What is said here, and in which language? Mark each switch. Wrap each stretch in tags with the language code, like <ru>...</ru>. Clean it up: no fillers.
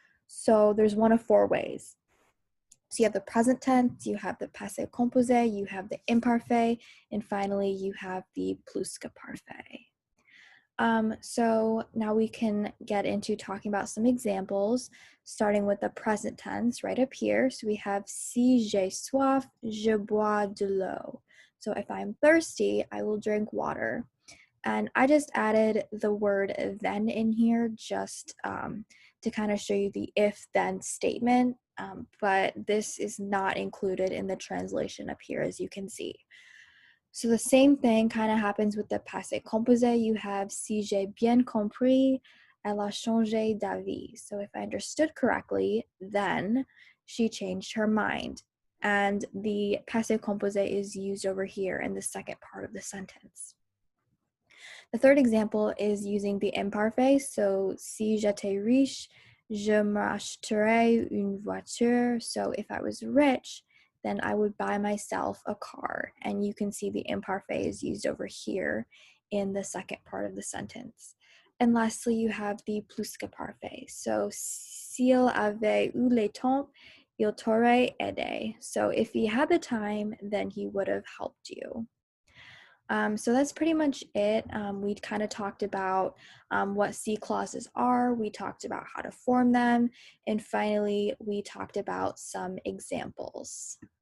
<en>So there's one of four ways. So you have the present tense, you have the passé composé, you have the imparfait, and finally you have the plusquamparfait. So now we can get into talking about some examples, starting with the present tense right up here. So we have</en> <fr>si j'ai soif, je bois de l'eau.</fr> <en>So if I'm thirsty, I will drink water. And I just added the word then in here just to kind of show you the if-then statement, but this is not included in the translation up here, as you can see. So the same thing kind of happens with the passé composé. You have</en> <fr>si j'ai bien compris, elle a changé d'avis.</fr> <en>So if I understood correctly, then she changed her mind. And the passé composé is used over here in the second part of the sentence. The third example is using the imparfait. So</en> <fr>si j'étais riche, je m'achèterais une voiture.</fr> <en>So if I was rich, then I would buy myself a car. And you can see the imparfait is used over here in the second part of the sentence. And lastly, you have the plusquamparfait. So</en> <fr>s'il avait eu le temps, il t'aurait aidé.</fr> <en>So if he had the time, then he would have helped you. So that's pretty much it. We kind of talked about what C clauses are, we talked about how to form them, and finally we talked about some examples.</en>